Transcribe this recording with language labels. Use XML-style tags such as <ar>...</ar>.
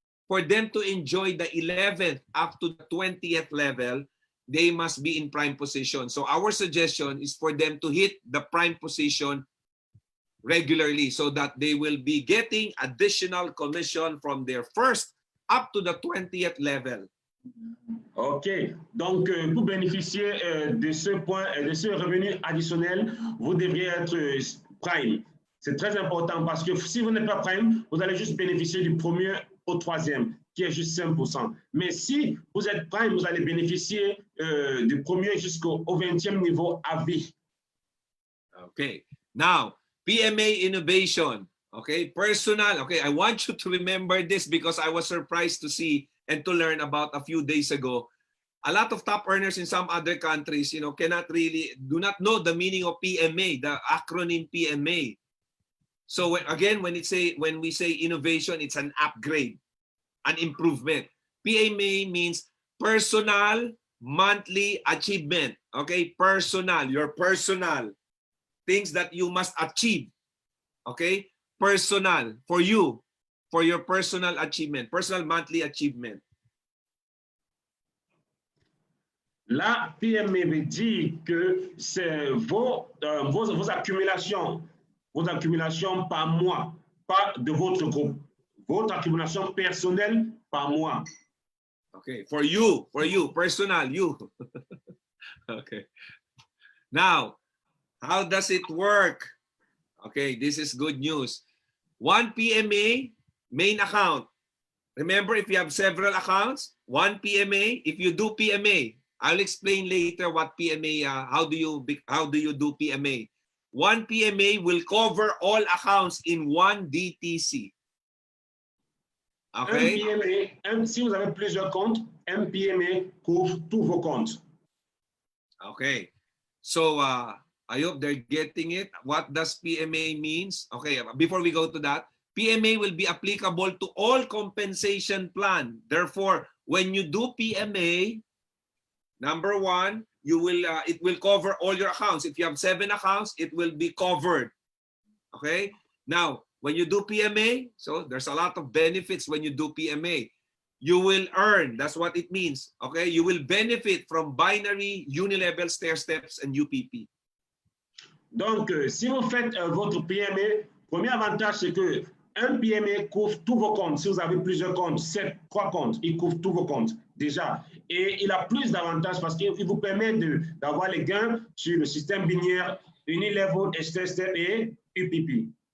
<en>For them to enjoy the 11th up to the 20th level, they must be in prime position. So our suggestion is for them to hit the prime position regularly so that they will be getting additional commission from their first up to the 20th level. OK.</en> <fr>Donc, pour bénéficier de ce point, de ce revenu additionnel, vous devriez être prime. C'est très important parce que si vous n'êtes pas prime, vous allez juste bénéficier du premier au troisième, qui est juste 5%. Mais si vous êtes prime, vous allez bénéficier du premier jusqu'au 20e niveau à vie.</fr> <en>Okay. Now, PMA innovation. Okay. Personal. Okay. I want you to remember this because I was surprised to see and to learn about a few days ago. A lot of top earners in some other countries, do not know the meaning of PMA, the acronym PMA. So again, when we say innovation, it's an upgrade, an improvement. PMA means personal monthly achievement. Okay, personal, your personal things that you must achieve. Okay, personal for you, for your personal achievement, personal monthly achievement.</en> <fr>La PME veut dire que c'est vos accumulations par mois, pas de votre groupe. Votre accumulation personnelle par mois.</fr> <en>Okay, for you, personal, you. Okay. Now, how does it work? Okay, this is good news. One PMA, main account. Remember, if you have several accounts, one PMA, if you do PMA, I'll explain later what PMA, how do you do PMA. One PMA will cover all accounts in one DTC. Okay?</en> <fr>Un PMA, si vous avez plusieurs comptes, un PMA couvre tous vos comptes.</fr> <en>Okay. So, I hope they're getting it. What does PMA means? Okay, before we go to that, PMA will be applicable to all compensation plan. Therefore, when you do PMA, number one, you will it will cover all your accounts. If you have 7 accounts, it will be covered. Okay? Now, when you do PMA, so there's a lot of benefits when you do PMA. You will earn, that's what it means. Okay? You will benefit from binary, unilevel, stair steps, and UPP.</en> <fr>Donc, si vous faites votre PME, premier avantage, c'est que un PME couvre tous vos comptes. Si vous avez plusieurs comptes, 3 comptes, il couvre tous vos comptes déjà. Et il a plus d'avantages parce qu'il vous permet d'avoir les gains sur le système binaire, unilevel, stair step et UPP.</fr>